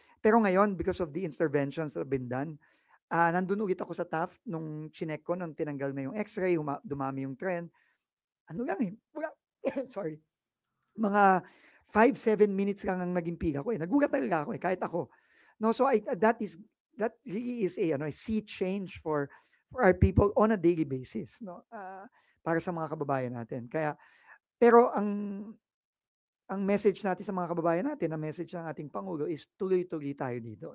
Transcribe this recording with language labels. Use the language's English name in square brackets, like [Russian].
[Filipino] Pero ngayon, [English] because of the interventions that have been done, [Filipino] nandun ulit ako sa Taft nung chinek ko, nung tinanggal na yung x-ray, dumami yung trend. Ano lang sorry. Mga 5-7 minutes lang ang naging pila ko eh. Nagulat talaga ako eh, kahit ako. [English] No, so that really is a sea change for our people on a daily basis, no? [Filipino] Para sa mga kababayan natin. Pero ang message natin sa mga kababayan natin, ang message ng ating Pangulo is tuloy-tuloy tayo dito.